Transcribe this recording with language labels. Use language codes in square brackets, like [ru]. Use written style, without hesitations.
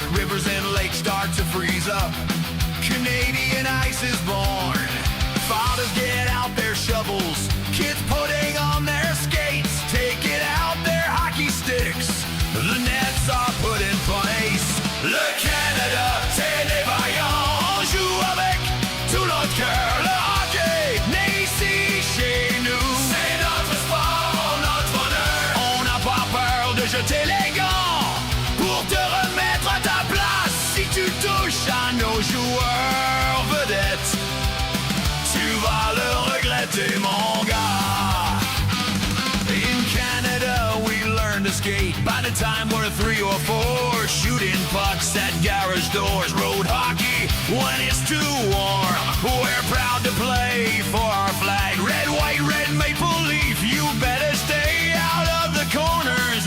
[en] Rivers and lakes start to freeze up. Canadian ice is born. Fathers get out their shovels. Kids putting on their skates. Taking out their hockey sticks. The nets are put in place. [fr] Le Canada, c'est les vaillants. Joue avec tout notre cœur. Le hockey naît ici chez nous. C'est notre sport, notre honneur. On n'a pas peur de jeter les gants pour te remettre à ta place. Si tu touches à nos joueurs vedettes, tu vas le regretter, mon gars. [en] In Canada, we learn to skate. By the time we're 3 or 4, shooting pucks at garage doors. Road hockey when it's too warm. We're proud to play for our flag. Red, white, red maple leaf. You better stay out of the corners.